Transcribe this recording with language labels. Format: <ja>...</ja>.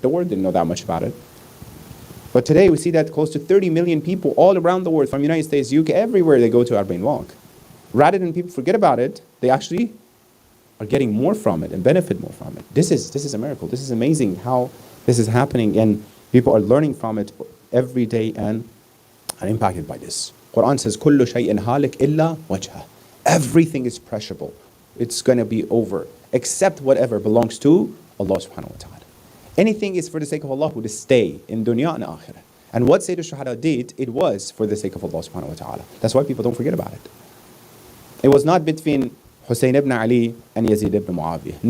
<en>The world didn't know that much about it. But today we see that close to 30 million people all around the world, from United States, UK, everywhere they go to Arba'in Walk. Rather than people forget about it, they actually are getting more from it and benefit more from it. This is a miracle. This is amazing how this is happening, and people are learning from it every day and are impacted by this. Quran says,</en> <ar>كُلُّ شَيْءٍ هَالِكْ إِلَّا وَجْهَهُ.</ar> <en>Everything is perishable. It's going to be over, except whatever belongs to Allah subhanahu wa ta'ala. Anything is for the sake of Allah to stay in dunya and akhirah. And what Sayyid al-Shuhada did, it was for the sake of Allah subhanahu wa ta'ala. That's why people don't forget about it. It was not between Hussein ibn Ali and Yazid ibn Muawiyah.</en>